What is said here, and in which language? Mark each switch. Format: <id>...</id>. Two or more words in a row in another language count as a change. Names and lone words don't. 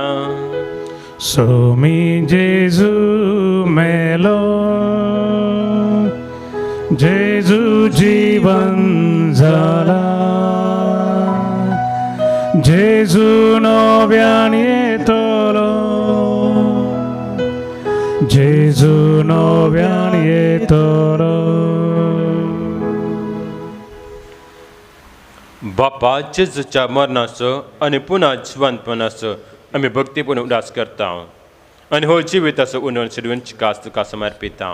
<kok>So mi Gesù melo, Gesù जीवन झाला, Gesù नव्यान येतलो, Gesù नव्यान येतलो. बापा जेजूच्या मरणाचो आनी पुन्हा जिवंतपणाचो आमी भक्तीपूर्ण उदास करता आनी हो जिविताचो उणोवन शिडवूंची कास तुका समर्पिता.</kok>